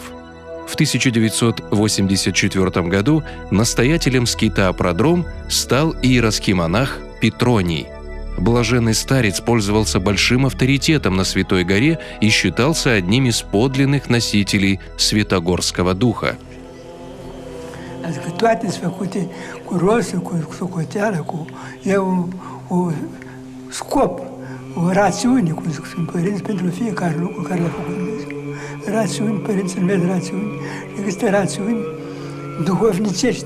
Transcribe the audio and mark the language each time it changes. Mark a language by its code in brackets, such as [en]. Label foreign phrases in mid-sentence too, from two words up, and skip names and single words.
[ru] В 1984 году настоятелем скита «Продром» стал иеросхимонах Петроний. Блаженный старец пользовался большим авторитетом на Святой горе и считался одним из подлинных носителей святогорского духа. [ro] Rațiuni, cum spun părinți, pentru fiecare lucru care l-a făcut Dumnezeu. Rațiuni, părinții numesc rațiuni, există rațiuni duhovnicești.